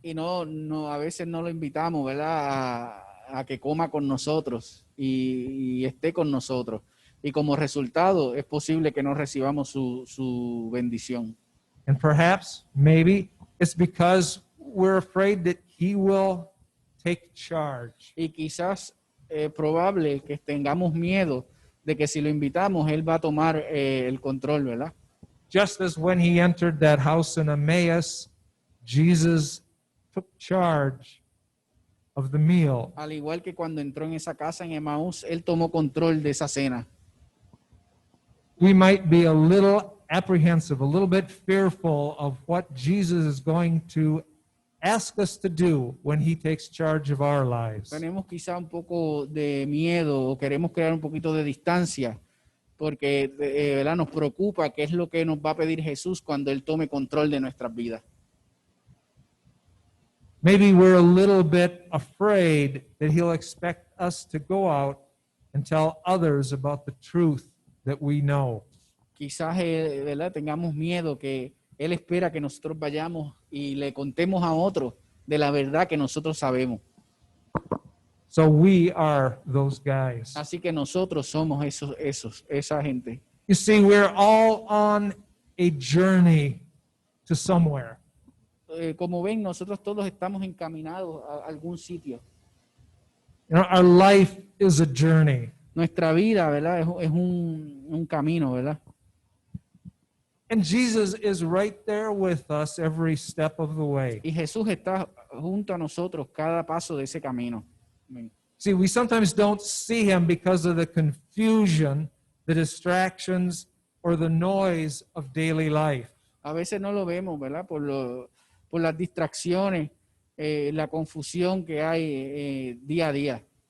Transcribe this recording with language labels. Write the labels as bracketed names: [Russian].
[Spanish] Y a veces no lo invitamos, ¿verdad? A que coma con nosotros y esté con nosotros. Y como resultado es posible que no recibamos su bendición. [English] And perhaps, maybe, it's because we're afraid that He will take charge. [Spanish] Y quizás es probable que tengamos miedo de que si lo invitamos, Él va a tomar el control, ¿verdad? [English] Just as when He entered that house in Emmaus, Jesus took charge of the meal. [Spanish] Al igual que cuando entró en esa casa en Emaús, Él tomó control de esa cena. [English] We might be a little apprehensive, a little bit fearful of what Jesus is going to ask us to do when He takes charge of our lives. [Spanish] Tenemos quizá un poco de miedo o queremos crear un poquito de distancia porque ¿verdad? Nos preocupa qué es lo que nos va a pedir Jesús cuando Él tome control de nuestras vidas. [English] Maybe we're a little bit afraid that He'll expect us to go out and tell others about the truth that we know. [Spanish] Quizás ¿verdad? Tengamos miedo que Él espera que nosotros vayamos y le contemos a otros de la verdad que nosotros sabemos. [English] So we are those guys. [Spanish] Así que nosotros somos esa gente. [English] You see, we're all on a journey to somewhere. [Spanish] Como ven, nosotros todos estamos encaminados a algún sitio. [English] You know, our life is a journey. [Spanish] Nuestra vida, ¿verdad? Es un camino, ¿verdad? [English] And Jesus is right there with us every step of the way. [Spanish] Y Jesús está junto a nosotros cada paso de ese camino. Amén. [English] See, we sometimes don't see Him because of the confusion, the distractions, or the noise of daily life. [Spanish] A veces no lo vemos, ¿verdad? Por las distracciones, la confusión que hay día a día.